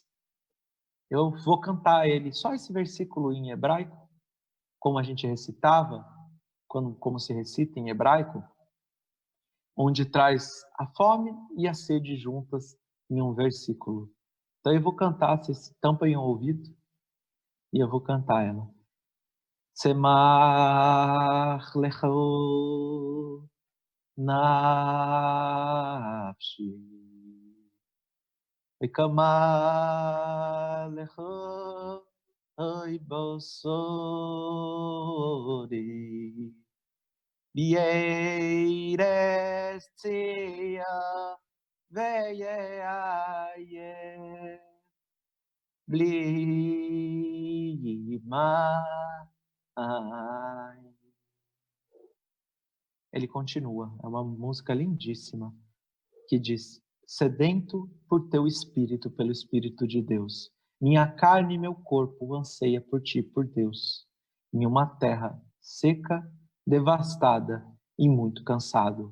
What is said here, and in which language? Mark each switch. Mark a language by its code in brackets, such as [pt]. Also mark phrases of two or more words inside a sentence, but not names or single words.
[pt] Eu vou cantar ele, só esse versículo em hebraico, como a gente recitava, como se recita em hebraico, onde traz a fome e a sede juntas em um versículo. Então eu vou cantar, vocês tampem o ouvido, e eu vou cantar ela. [he] צָמְאָה לְךָ נַפְשִׁי וְכָמַהּ לְךָ אוֹי בְשָׂרִי בְּאֶרֶץ צִיָּה וְעָיֵף בְּלִי מָיִם. [pt] Ele continua, é uma música lindíssima, que diz: sedento por teu espírito, pelo Espírito de Deus, minha carne e meu corpo anseia por ti, por Deus, em uma terra seca, devastada e muito cansado.